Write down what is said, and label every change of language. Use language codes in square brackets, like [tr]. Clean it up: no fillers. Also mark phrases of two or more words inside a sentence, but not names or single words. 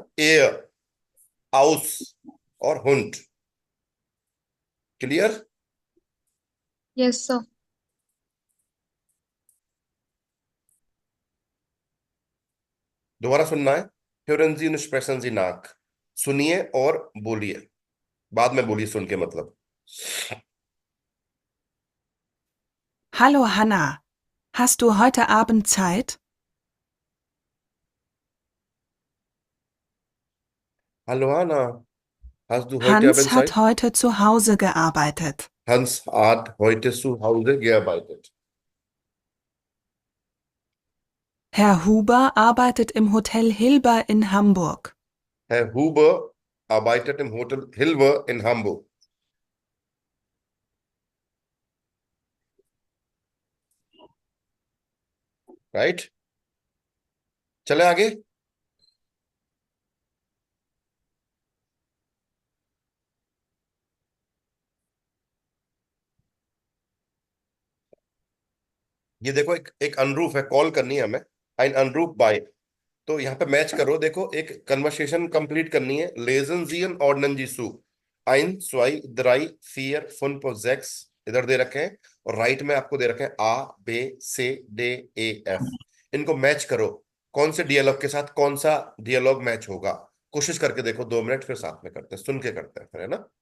[de] Eier, Haus और हुंड। [hi] क्लियर? [en] yes sir. [hi] दोबारा सुनना है। [de] hören Sie und sprechen Sie nach। [hi] सुनिए और बोलिए, बाद में बोलिए सुन के, मतलब। [de] Hallo Hanna, hast du heute Abend Zeit? Hallo Hanna, hast du heute Hans Abend hat Zeit? heute zu Hause gearbeitet. Hans hat heute zu Hause gearbeitet। Herr Huber arbeitet im Hotel Hilber in Hamburg. Herr Huber arbeitet im Hotel Hilber in Hamburg। [hi] राइट, चले आगे। ये देखो, एक अनरूफ है, कॉल करनी है हमें। [de] ein Anruf bei. [hi] तो यहाँ पे मैच करो, देखो एक कन्वर्सेशन कंप्लीट करनी है। [de] lesen Sie und ordnen Sie zu, ein zwei drei vier fünf sechs [hi] इधर दे रखे हैं, और राइट में आपको दे रखे हैं आ बे से डे ए एफ। इनको मैच करो, कौन से डियलॉग के साथ कौन सा डियलॉग मैच होगा। कोशिश करके देखो, 2 मिनट फिर साथ में करते हैं, सुन के करते हैं फिर, है ना।